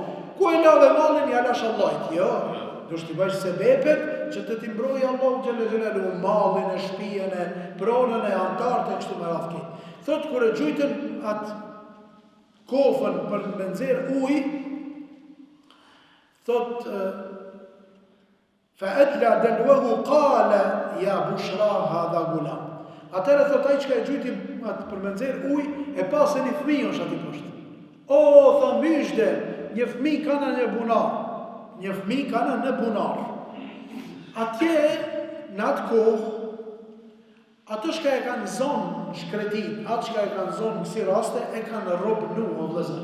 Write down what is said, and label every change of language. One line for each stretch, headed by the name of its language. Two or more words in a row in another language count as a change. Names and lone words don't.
Albanian: Ku e lave mallin, ja lash Allahit, jo. Dush t'i bëjsh sebepet që të t'i mbrojë Allahu xhelle xhelalu mallin e shtëpinë e pronën e antarët e kështu me radhë. Thotë kur e gjujtën atë kofën për me nxjerr ujë, thotë
Arabic: فأدلى دلوه قال يا بشرى هذا غلام.
Albanian: Atëherë thotë ai që e gjujti atë për me nxjerr ujë e pasën një fëmijë është aty poshtë. O, tha myshde, një fëmijë kanë në bunar. Një fëmijë kanë në bunar. Atje, në atë kohë, ato shka e kanë zonë shkretin, atë shka e kanë zonë në kësi raste, e kanë robnu, o vëzër.